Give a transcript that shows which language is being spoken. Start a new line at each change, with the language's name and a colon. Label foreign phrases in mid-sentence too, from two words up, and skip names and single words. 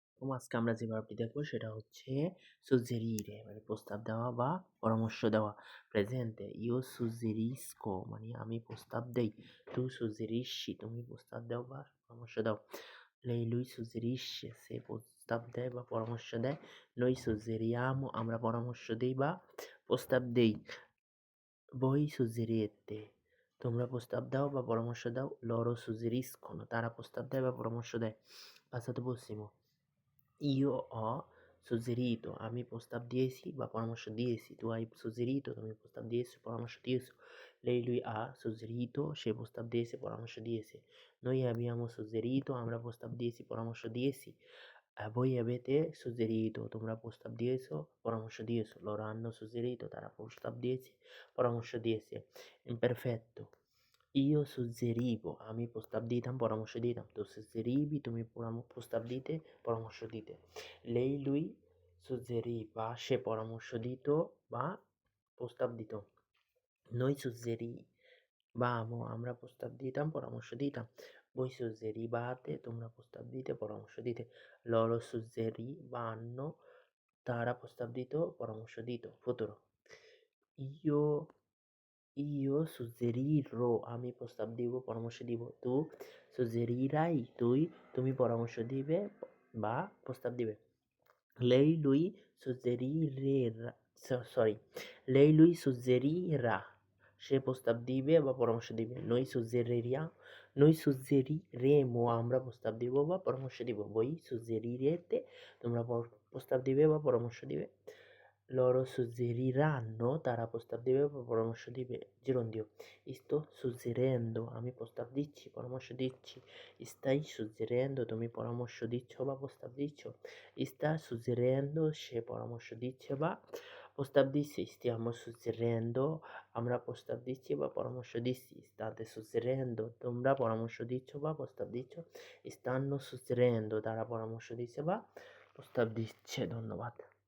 Bangla: আজকে আমরা যে ভার্বটি দেখবো সেটা হচ্ছে সুজেরিরে মানে প্রস্তাব দেওয়া বা পরামর্শ দেওয়া।
Italian: presente io suggerisco
Bangla: মানে আমি প্রস্তাব দেই,
Italian: tu suggerisci
Bangla: তুমি প্রস্তাব দাও বা পরামর্শ দাও।
Italian: lui suggerisce
Bangla: সে প্রস্তাব দেয় বা পরামর্শ দেয়।
Italian: noi suggeriamo
Bangla: আমরা পরামর্শ দেই বা প্রস্তাব দেই।
Italian: voi suggerite
Bangla: তোমরা প্রস্তাব দাও বা পরামর্শ দাও।
Italian: loro suggeriscono
Bangla: তারা প্রস্তাব দেয় বা পরামর্শ দেয়।
Italian: passato prossimo io ho suggerito
Bangla: আমি প্রস্তাব দিয়েছি বা পরামর্শ দিয়েছি।
Italian: tu hai suggerito
Bangla: তুমি প্রস্তাব দিয়েছো পরামর্শ দিয়েছো।
Italian: lei lui ha suggerito
Bangla: সে প্রস্তাব দিয়েছে পরামর্শ দিয়েছে।
Italian: noi abbiamo suggerito
Bangla: আমরা প্রস্তাব দিয়েছি পরামর্শ দিয়েছি।
Italian: voi avete suggerito
Bangla: তোমরা প্রস্তাব দিয়েছো পরামর্শ দিয়েছো।
Italian: loro hanno suggerito
Bangla: তারা প্রস্তাব দিয়েছে পরামর্শ দিয়েছে।
Italian: imperfetto io suggerivo
Bangla: আমি প্রস্তাব দিতাম পরামর্শ দিতাম।
Italian: tu suggerivi
Bangla: তুমি প্রস্তাব দিতে পরামর্শ দিতে।
Italian: lei lui suggeriva
Bangla: সে পরামর্শ দিত বা প্রস্তাব দিত।
Italian: noi suggerivamo
Bangla: আমরা প্রস্তাব দিতাম পরামর্শ দিতাম।
Italian: voi suggerivate
Bangla: তোমরা প্রস্তাব দিতে পরামর্শ দিতে।
Italian: loro suggerivano
Bangla: তারা প্রস্তাব দিত পরামর্শ দিত।
Italian: futuro io suggerirò
Bangla: আমি প্রস্তাব দিব পরামর্শ দিব।
Italian: tu suggerirai
Bangla: তুমি পরামর্শ দিবে বা প্রস্তাব দিবে।
Italian: lei lui suggerirà
Bangla: sorry
Italian: lei lui suggerirà
Bangla: সে প্রস্তাব দিবে বা পরামর্শ দিবে।
Italian: noi suggeriremo
Bangla: আমরা প্রস্তাব দিব বা পরামর্শ দিব।
Italian: voi suggerirete
Bangla: তোমরা প্রস্তাব দিবে বা পরামর্শ দিবে।
Italian: loro suggeriranno
Bangla: তারা প্রস্তাব দিবে বা পরামর্শ দিবে।
Italian: gerundio sto suggerendo
Bangla: আমি প্রস্তাব দিচ্ছি পরামর্শ দিচ্ছি।
Italian: stai suggerendo
Bangla: তুমি পরামর্শ দিচ্ছ বা প্রস্তাব দিচ্ছ।
Italian: sta suggerendo
Bangla: সে পরামর্শ দিচ্ছে বা প্রস্তাব দিচ্ছে।
Italian: stiamo suggerendo
Bangla: আমরা প্রস্তাব দিচ্ছি বা পরামর্শ দিচ্ছি।
Italian: state suggerendo
Bangla: তোমরা পরামর্শ দিচ্ছ বা প্রস্তাব দিচ্ছ।
Italian: stanno suggerendo
Bangla: তারা পরামর্শ দিচ্ছে বা প্রস্তাব দিচ্ছে। ধন্যবাদ।